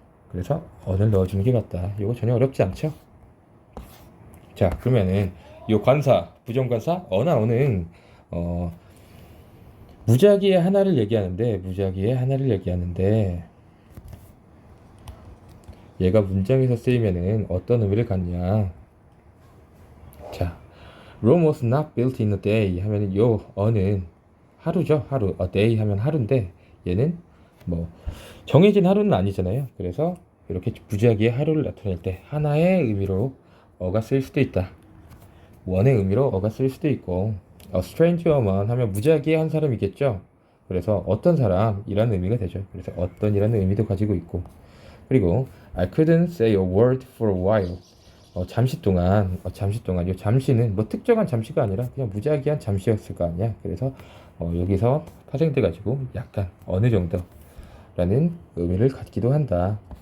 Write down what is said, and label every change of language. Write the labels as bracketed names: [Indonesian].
[Korean] 그래서 언을 넣어주는 게 맞다. 이거 전혀 어렵지 않죠. 자, 그러면은 요 관사, 부정관사 어나 어는 무작위의 하나를 얘기하는데 얘가 문장에서 쓰이면은 어떤 의미를 갖냐. [English] 자, Rome was not built in a day [Korean] 하면은 요 어는 하루죠. 하루. A day 하면 하루인데 얘는 뭐 정해진 하루는 아니잖아요. 그래서 이렇게 무작위의 하루를 나타낼 때 하나의 의미로 어가 쓰일 수도 있다. 원의 의미로 어가 쓰일 수도 있고, [English] A strange woman [Korean] 하면 무작위의 한 사람이겠죠. 그래서 어떤 사람이라는 의미가 되죠. 그래서 어떤이라는 의미도 가지고 있고, 그리고 [English] I couldn't say a word for a while. [Korean] 잠시 동안, 이 잠시는 뭐 특정한 잠시가 아니라 그냥 무작위한 잠시였을 거 아니야. 그래서 여기서 파생돼 가지고 약간 어느 정도라는 의미를 갖기도 한다.